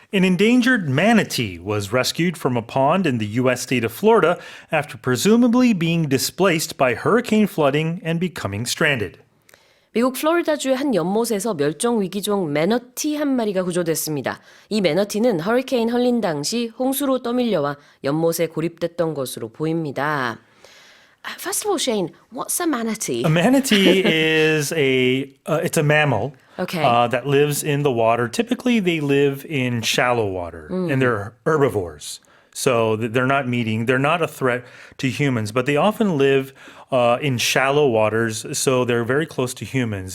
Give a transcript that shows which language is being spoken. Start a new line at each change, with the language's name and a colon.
English: An endangered manatee was rescued from a pond in the U.S. state of Florida after presumably being displaced by hurricane flooding and becoming stranded.
Korean: 미국 플로리다주의 한 연못에서 멸종 위기종 매너티 한 마리가 구조됐습니다. 이 매너티는 허리케인 헐린 당시 홍수로 떠밀려와 연못에 고립됐던 것으로 보입니다.
English: First of all, Shane, what's a manatee? A manatee is it's a mammal Okay. that lives in the water. Typically, they live in shallow water, and they're herbivores. So they're not a threat to humans, but they often live in shallow waters, so they're very close to humans.